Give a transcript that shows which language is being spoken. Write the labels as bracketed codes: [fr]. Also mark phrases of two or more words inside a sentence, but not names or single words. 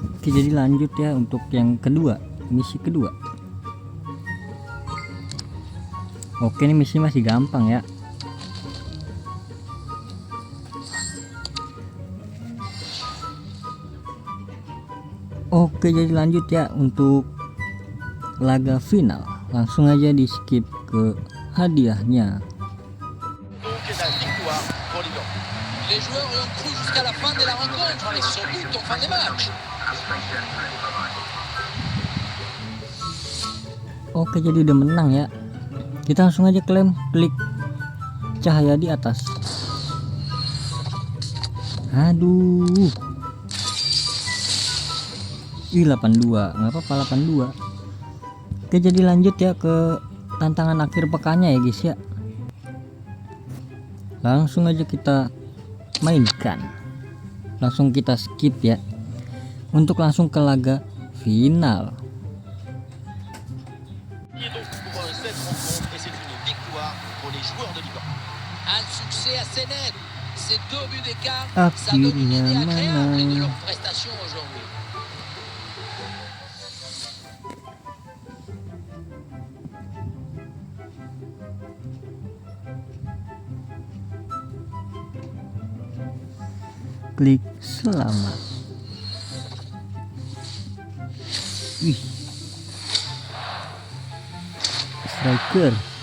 [id] Oke, jadi lanjut ya untuk yang kedua, misi kedua. Oke, ini misi masih gampang ya. Oke, jadi lanjut ya untuk laga final. Langsung aja di skip ke hadiahnya. [fr] Donc la victoire pour les Blancs. Les joueurs y ont cru jusqu'à la fin de la rencontre, mais sans doute en fin de match. [id] Oke, jadi udah menang ya. Kita langsung aja klaim, klik cahaya di atas. Aduh. 82, nggak apa-apa 82. Oke, jadi lanjut ya ke tantangan akhir pekannya ya guys ya. Langsung aja kita mainkan. Langsung kita skip ya. Untuk langsung ke laga final. [fr] Un succès assez net. Ces 2 buts d'écart, ça [id] Akhirnya [fr] donne une idée agréable de [id] menang. [fr] leur prestation aujourd'hui. [id] Klik selamat. Wih, striker.